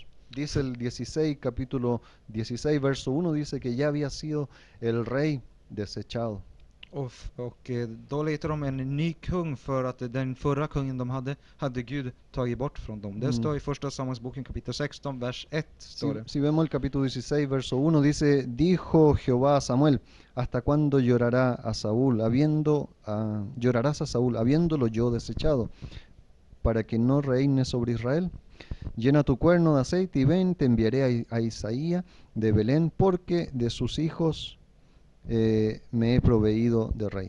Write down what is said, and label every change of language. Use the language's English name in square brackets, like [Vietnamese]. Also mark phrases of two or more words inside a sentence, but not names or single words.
[Spanish] Dice el 16, capítulo 16, verso 1, dice que ya había sido el rey desechado. [Swedish] Och då letar de en ny kung för att den förra kungen de hade Gud tagit bort från dem. Det står i första Samuelsboken kapitel 16, vers 1. Står det. [Spanish] Si vemos el capítulo 16, verso 1, dice, dijo Jehová a Samuel, ¿hasta cuándo llorarás a Saúl, habiéndolo yo desechado, para que no reine sobre Israel? Llena tu cuerno de aceite y ven, te enviaré a Isaías de Belén, porque de sus hijos me he proveído de rey.